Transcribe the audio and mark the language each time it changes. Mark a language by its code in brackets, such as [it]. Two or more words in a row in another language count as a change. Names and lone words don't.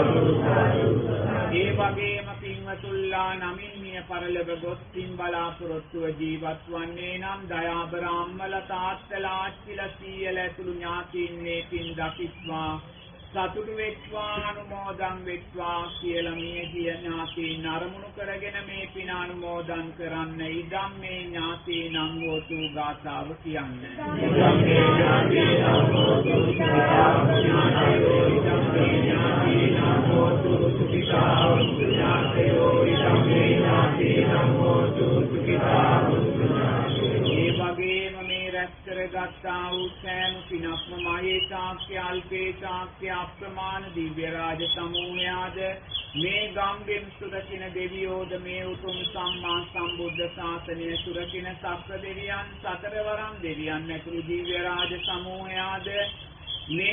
[si] ඒ වගේම පින්වතුල්ලා නමින් මිය පරලොව ගොස් පින් බලාපොරොත්තුව ජීවත් වන්නේ නම් දයාබර අම්මලා තාත්තලා ආච්චිලා සීයලා ඇතුළු ඥාතීන් මේ පින් දකිත්වා සතුටු වෙත්වා අනුමෝදන් වෙත්වා කියලා මේ ඥාතීන් අරමුණු කරගෙන මේ පින අනුමෝදන් කරන්න [pi] ඉදම් මේ ඥාතීන් හෝතු [si] ගාථාව කියන්නේ. [pi] ඉදම් මේ ඥාතීන් හෝතු සුඛිතා ඥාතයෝ ඉදම් මේ ඥාතීන් හෝතු සුඛිතා. [si] ඒ වගේම මේ රැස් කරගත්තා වූ සෑම පිනක්ම [pi] මහේ ශාක්‍ය අල්පේ ශාක්‍ය [si] අප්‍රමාණ දිව්‍ය රාජ සමූහයාද මේ ගම්බෙන් සුරකින දෙවියෝද මේ උතුම් සම්මා සම්බුද්ධ ශාසනය සුරකින සක්‍ර දෙවියන් සතරවරම් දෙවියන් ඇතුළු දිව්‍ය රාජ සමූහයාද මේ